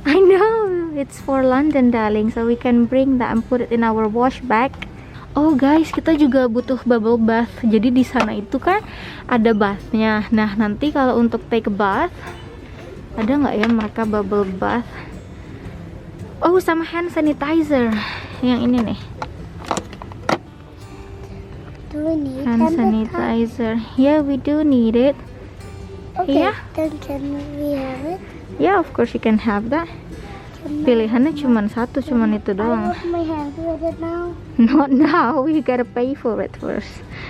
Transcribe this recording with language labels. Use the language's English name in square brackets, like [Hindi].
[English] I know, it's for London darling, so we can bring that and put it in our wash bag. Oh guys, [Indonesian] kita juga butuh bubble bath. Jadi di sana itu kan ada bathnya. Nah nanti kalau untuk [English] take a bath, [Indonesian] Ada nggak ya mereka bubble bath? Oh, sama hand sanitizer. Yang ini nih. [English] Do we need Hand sanitizer. Yeah, we do need it. Okay, Yeah. then can we have it? Yeah, of course you can have that. [Indonesian] Pilihannya cuma satu, cuman itu [English] I [Indonesian] doang. [English] want my hand with it now. Not now, we gotta pay for it first.